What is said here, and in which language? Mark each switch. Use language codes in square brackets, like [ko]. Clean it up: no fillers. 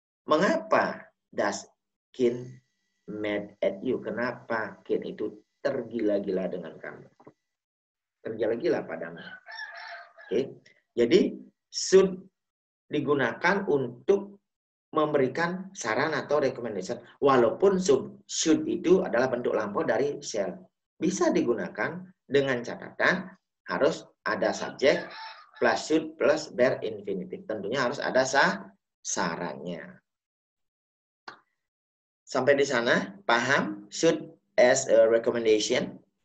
[id] Mengapa [en] does Kin mad at you? [id] Kenapa Kin itu tergila-gila dengan kamu? Tergila-gila padamu. Oke. Jadi should digunakan untuk memberikan saran atau recommendation. Walaupun should itu adalah bentuk lampau dari shall. Bisa digunakan dengan catatan harus ada subjek plus should plus bare infinitive. Tentunya harus ada sarannya. Sampai di sana, paham? [en] Should as a recommendation?